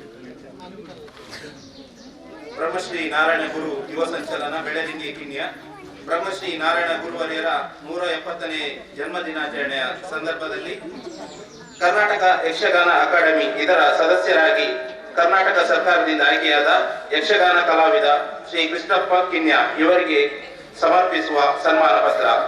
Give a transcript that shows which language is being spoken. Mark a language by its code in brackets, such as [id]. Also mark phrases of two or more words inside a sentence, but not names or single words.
[kn] ಬ್ರಹ್ಮಶ್ರೀ ನಾರಾಯಣ ಗುರು ಯುವ ಸಂಚಲನ ಬೆಳದಿಂಗಿ ಕಿಣ್ಯ ಬ್ರಹ್ಮಶ್ರೀ ನಾರಾಯಣ ಗುರುವರಿಯರ 170ನೇ ಜನ್ಮದಿನಾಚರಣೆಯ ಸಂದರ್ಭದಲ್ಲಿ ಕರ್ನಾಟಕ ಯಕ್ಷಗಾನ ಅಕಾಡೆಮಿ ಇದರ ಸದಸ್ಯರಾಗಿ ಕರ್ನಾಟಕ ಸರ್ಕಾರದಿಂದ ಆಯ್ಕೆಯಾದ ಯಕ್ಷಗಾನ ಕಲಾವಿದ ಶ್ರೀ ಕೃಷ್ಣಪ್ಪ ಕಿನ್ಯ ಇವರಿಗೆ ಸಮರ್ಪಿಸುವ ಸನ್ಮಾನ ಪತ್ರ.